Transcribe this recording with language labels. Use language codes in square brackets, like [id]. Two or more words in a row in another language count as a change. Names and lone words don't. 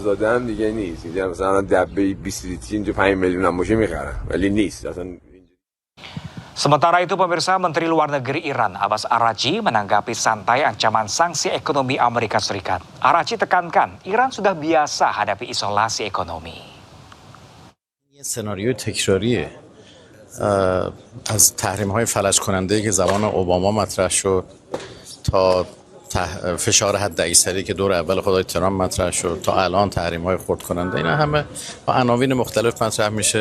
[id] Sementara itu pemirsa, Menteri Luar Negeri Iran Abbas Araghchi menanggapi santai ancaman sanksi ekonomi Amerika Serikat. Araghchi tekankan Iran sudah biasa hadapi isolasi ekonomi. [fa] سناریوی تکراریه از تحریم‌های فلج کننده که زمان اوباما مطرح شد تا فشار حداکثری که دور اول خدای ترامپ مطرح شد تا الان تحریم‌های خرد کننده، اینا همه با عناوین مختلف مطرح میشه.